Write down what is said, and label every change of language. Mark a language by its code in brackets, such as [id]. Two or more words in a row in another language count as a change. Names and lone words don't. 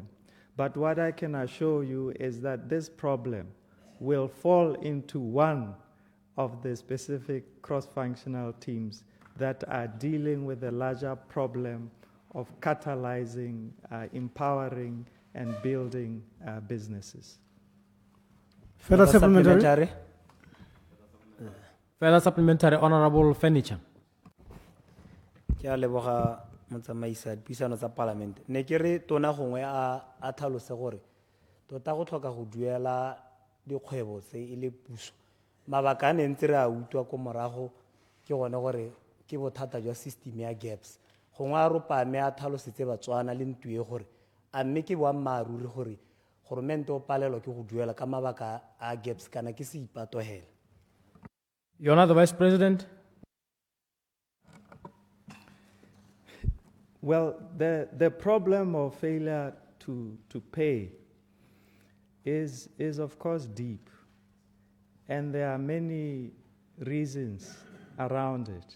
[en] But what I can assure you is that this problem will fall into one of the specific cross-functional teams that are dealing with the larger problem of catalyzing, empowering, and building businesses. Further supplementary. Further supplementary, Honorable Furniture. [tn] Ke a leboga motsamaisa dipuisano tsa parliament. Ne ke re tona gongwe a tlhalose gore tota go tlhoka go duela dikgwebo tse e le puso. Mabaka a ne ntse re a utlwa ko morago ke gone gore ke bothata jwa system ya gaps. Gongwe a ropame a tlhalosetse batswana le ntue gore a mme ke boammaaruri gore goromente o palelwa ke go duela ka mabaka a gaps kana ke se ipatohela. [en] Your Honor, the Vice President. Well, the problem of failure to pay is of course deep, and there are many reasons around it.